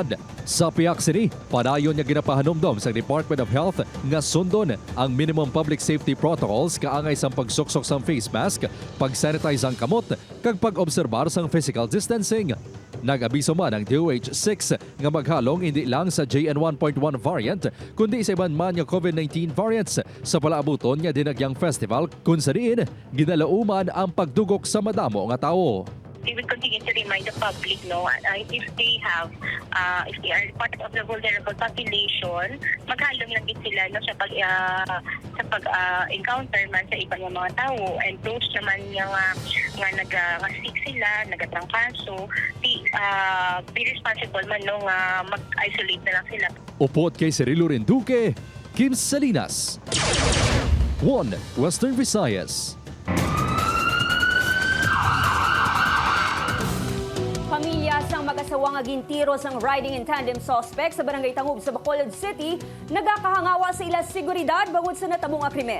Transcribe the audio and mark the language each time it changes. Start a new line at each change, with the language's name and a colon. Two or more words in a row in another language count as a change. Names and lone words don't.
Hiligaynon: Sa piyak sini, padayon nga ginapahanumdom sa Department of Health nga sundon ang
English: minimum public safety protocols
Hiligaynon: kaangay sang pagsuksok sang
English: face mask,
Hiligaynon: pag-sanitize ang kamot, kag pag-obserbar sang
English: physical distancing.
Hiligaynon: Nag-abiso man ang DOH-6 nga maghalong hindi lang sa JN1.1 variant kundi sa iban man nga
English: COVID-19 variants
Hiligaynon: sa palaabuton nga Dinagyang Festival kung sa diin ginalauman ang pagdugok sa madamo nga tao.
English: We will continue to remind the public if they are part of the vulnerable population,
Hiligaynon: maghalong lang din sila sa pag-encounter man sa ibang mga tao,
English: and those
Hiligaynon: naman nga nag-sick sila, nagatrangkaso,
English: be responsible
Hiligaynon: man nga mag-isolate na lang sila. Upot kay Cirilo Renduque, Kim Salinas, 1 Western Visayas. Pamilya sang mag-asawa nga gintiro sang
English: riding in tandem suspect
Hiligaynon: sa Barangay Tangub sa Bacolod City nagakahangawa sa ila seguridad bangod sa natabong nga krimen.